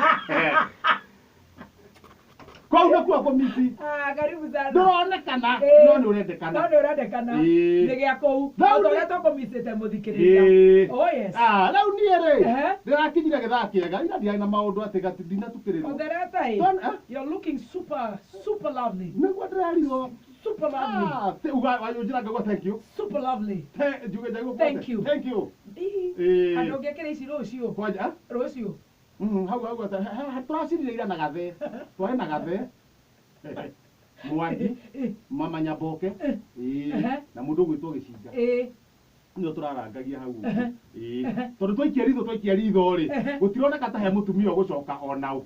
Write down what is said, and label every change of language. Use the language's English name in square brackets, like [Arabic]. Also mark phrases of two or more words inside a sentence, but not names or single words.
[Kikuyu] Kwau nĩkuo komisi. [Swahili] Karibu sana. [Kikuyu] Ndũronekana no nĩ ũrendekana. No nĩ ũrendekana. Nĩ gĩa kũu. Ũrĩa tũkomisĩte mũthikĩrĩria. [English] Oh yes. [Kikuyu] Rĩu niĩ rĩ ndĩrakinyire gĩthaa kĩega ira ndiarĩ na maũndũ atĩ ndinatukĩrĩrwo. Ũtherete [English] you're looking super lovely. [Kikuyu] Nĩguo ndĩrerirwo. [English] Super lovely. [Kikuyu] Wajũnjĩra ngauga [English] thank you. Super lovely. Thank you. Thank you. [Kikuyu] Andũ ũngĩkĩra ici rũciũ. Kwanja? Rũciũ. Hau tũracirire ira na gathe. Twarĩ na gathe. Mwangi, mama Nyaboke, na mũndũ ũgwĩtwo Gĩcinga. Nĩo tũrarangagia hau. Tondũ twaikia ritho rĩ gũtironeka ta he mũtumia ũgũcoka ona ũ.